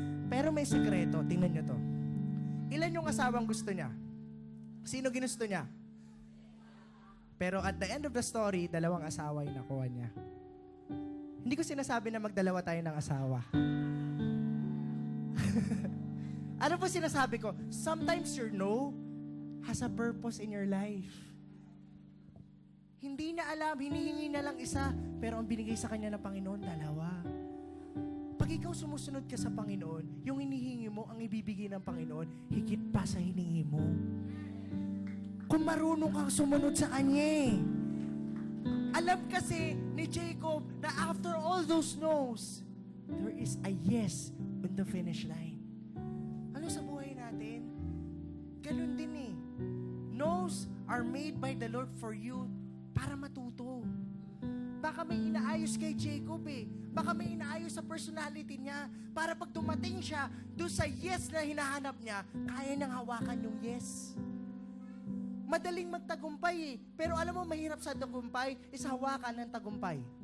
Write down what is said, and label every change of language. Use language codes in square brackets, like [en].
[tl] Pero may sekreto, tingnan niyo to. Ilan yung asawang gusto niya? Sino ginusto niya? Pero [en] at the end of the story, [tl] 2 asawa yung nakuha niya. Hindi ko sinasabi na magdalawa tayo ng asawa. Ano po sinasabi ko? [en] Sometimes your no has a purpose in your life. [tl] Hindi na alam, hinihingi na lang isa, pero ang binigay sa kanya ng Panginoon, 2. Pag ikaw sumusunod ka sa Panginoon, yung hinihingi mo, ang ibibigay ng Panginoon, higit pa sa hiningi mo. Kung marunong kang sumunod sa Kanya eh. Alam kasi ni Jacob na [en] after all those no's, there is a yes on the finish line. [tl] Ano sa buhay natin? Ganun din eh. [en] No's are made by the Lord for you [tl] para matuto. Baka may inaayos kay Jacob eh. Baka may inaayos sa personality niya para pag dumating siya doon sa yes na hinahanap niya, kaya niyang hawakan yung yes. Madaling magtagumpay eh. Pero alam mo, mahirap sa tagumpay is hawakan ng tagumpay.